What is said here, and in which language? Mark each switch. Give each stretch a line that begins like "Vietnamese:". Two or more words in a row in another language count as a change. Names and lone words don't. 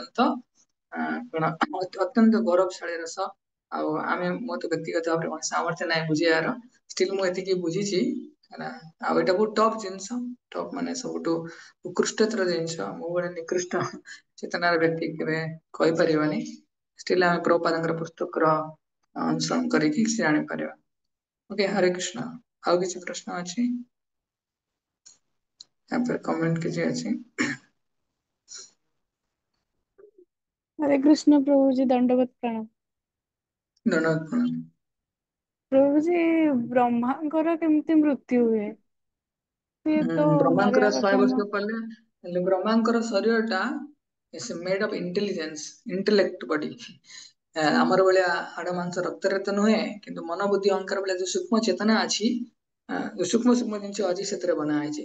Odia: କଣ ଅତ୍ୟନ୍ତ ଗୌରବଶାଳୀ ରସ ଆଉ ଆମେ ମୋ ତ ବ୍ୟକ୍ତିଗତ ଭାବରେ କୌଣସି ସାମର୍ଥ୍ୟ ନାହିଁ ବୁଝିବାର ଷ୍ଟିଲ୍ ମୁଁ ଏତିକି ବୁଝିଛି ହେଲା ଆଉ ଏଇଟା ବହୁତ ଟପ୍ ଜିନିଷ ଟପ୍ ମାନେ ସବୁଠୁ ଉତ୍କୃଷ୍ଟତର ଜିନିଷ ମୁଁ ଗୋଟେ ନିକୃଷ୍ଟ ଚେତନାର ବ୍ୟକ୍ତି କେବେ କହିପାରିବନି ଷ୍ଟିଲ୍ ଆମେ ପ୍ରଭୁପାଦଙ୍କର ପୁସ୍ତକର ଅନୁସରଣ କରିକି କିଛି ଜାଣିପାରିବା ଓକେ ହରେ କୃଷ୍ଣ ଆଉ କିଛି ପ୍ରଶ୍ନ ଅଛି କମେଣ୍ଟ କିଛି ଅଛି
Hindi: हरे हरे कृष्ण प्रभु जी, दंडवत प्रणाम। धन्यवाद प्रणाम। प्रभु जी,
Odia: ब्रह्माଙ୍କର କେମିତି ମୃତ୍ୟୁ ହୁଏ? ସିଏ ତ ବ୍ରହ୍ମାଙ୍କର ମରିବା 100 କଥା ବର୍ଷ ନୁହଁ। କଲେ ହେଲେ ବ୍ରହ୍ମାଙ୍କର ଶରୀରଟା
English: is made of intelligence intellect body.
Odia: ଆମର ଭଳିଆ ହାଡ ମାଂସ ରକ୍ତରେ ତ ନୁହେଁ, କିନ୍ତୁ ମନ ବୁଦ୍ଧି ଅହଙ୍କାର ଭଳିଆ ଯୋଉ ସୂକ୍ଷ୍ମ ଚେତନା ଅଛି, ଯୋଉ ସୂକ୍ଷ୍ମ ସୂକ୍ଷ୍ମ ଜିନିଷ ଅଛି ସେଥିରେ ବନା ହେଇଛି।